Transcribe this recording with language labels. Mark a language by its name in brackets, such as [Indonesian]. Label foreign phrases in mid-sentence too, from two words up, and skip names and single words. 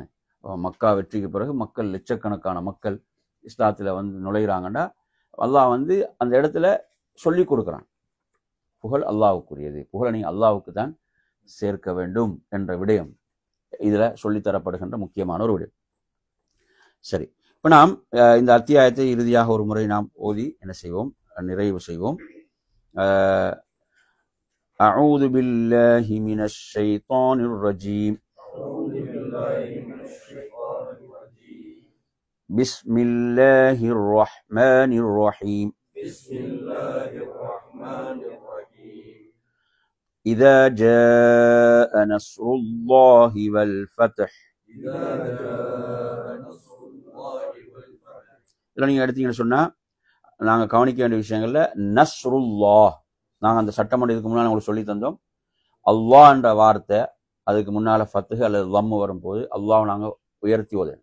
[Tamil] மக்கா வெற்றிக்கு பிறகு மக்கள் லட்சக்கணக்கான மக்கள் இஸ்லாத்துல நுழைகிறாங்கன்னா அல்லாஹ் அந்த இடத்துல சொல்லி கொடுக்குறான், புகழ் அல்லாஹ்வுக்குரியது, புகழை நீங்க அல்லாஹ்வுக்கு தான் சேர்க்க வேண்டும் என்ற விடயம் இதுல சொல்லித்தரப்படுகின்ற முக்கியமான ஒரு விடயம். சரி, இப்ப நாம் இந்த அத்தியாயத்தை இறுதியாக ஒரு முறை நாம் ஓதி என்ன செய்வோம்? நிறைவு செய்வோம். [Arabic] أعوذ بالله من الشيطان الرجيم. بسم الله الرحمن الرحيم. إذا جاء نصر الله والفتح. [Tamil] இதெல்லாம் நீங்க எடுத்தீங்கன்னு சொன்னா நாங்க கவனிக்க வேண்டிய விஷயங்கள்ல நஸ்ருல்லாஹ், நாங்கள் அந்த சட்டமன்ற இதுக்கு முன்னால் உங்களுக்கு சொல்லி தந்தோம். அல்லாஹ் என்ற வார்த்தை அதுக்கு முன்னால ஃபத்ஹ் அல்லது லம்மு வரும்போது அல்லாஹ் நாங்கள் உயர்த்தி ஓதணும்.